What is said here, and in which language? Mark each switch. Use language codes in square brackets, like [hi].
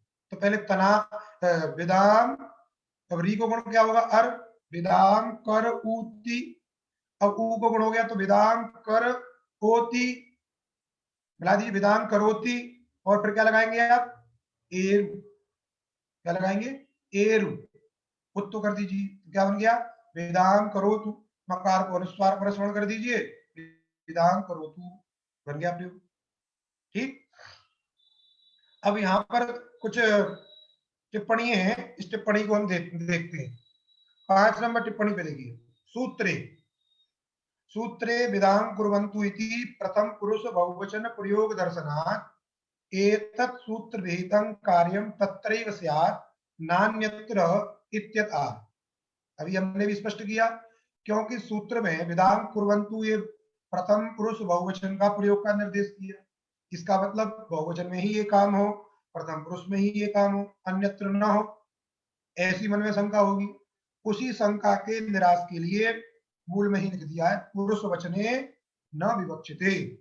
[hi] तो पहले तना विदाम, अब री को गुण क्या होगा, अर, विदाम कर ऊती, अब ऊ को गुण हो गया तो विदाम कर ओती, मिला दीजिए विदाम करोती, और फिर क्या लगाएंगे आप, एरु, क्या लगाएंगे, एरु, उत्तो कर दीजिए, क्या बन गया, विदाम करोतु, मकार को अनुस्वार पर श्रवण कर दीजिए, विदाम करोतु बन गया प्रयोग। ठीक, अब यहां पर कुछ टिप्पणी है, इस टिप्पणी को हम देखते हैं। 5 नंबर टिप्पणी पे देखिए, सूत्रे [sa] सूत्रे विदां कुर्वन्तु इति प्रथम पुरुष बहुवचन प्रयोग दर्शनात् एतत् सूत्र विहितं कार्यं तत्रैव स्यात् नान्यत्र इत्यतः। [hi] अभी हमने भी स्पष्ट किया, क्योंकि सूत्र में विदां कुर्वन्तु ये प्रथम पुरुष बहुवचन का प्रयोग का निर्देश किया, इसका मतलब बहुवचन में ही ये काम हो, प्रथम पुरुष में ही ये काम हो, अन्यत्र न हो, ऐसी मन में शंका होगी। उसी शंका के निराश के लिए मूल में ही लिख दिया है [sa] पुरुष वचने न विवक्षिते।